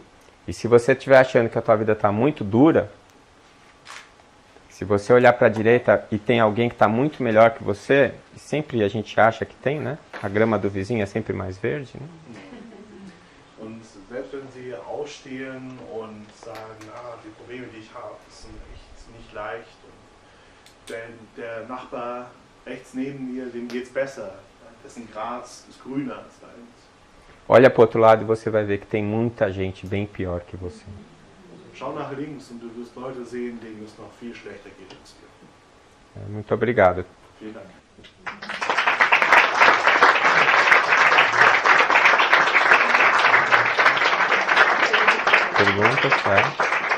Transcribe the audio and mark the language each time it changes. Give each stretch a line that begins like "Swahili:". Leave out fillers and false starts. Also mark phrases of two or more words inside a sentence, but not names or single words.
Portuguese: E se você estiver achando que a tua vida está muito dura, se você olhar para a direita e tem alguém que está muito melhor que você, e sempre a gente acha que tem, né? A grama do vizinho é sempre mais verde, né?
German: Und selbst wenn Sie aufstehen und sagen, die Probleme, die ich habe, sind echt nicht leicht. Und der Nachbar rechts neben mir, dem geht's besser. Dessen Gras ist grüner als deins.
Portuguese: Olha para o outro lado e você vai ver que tem muita gente bem pior que você.
German: Schau nach links und du wirst Leute sehen, denen es noch viel schlechter geht als dir.
Portuguese: Muito obrigado.
German: Vielen Dank.
Portuguese: Perguntas, tá?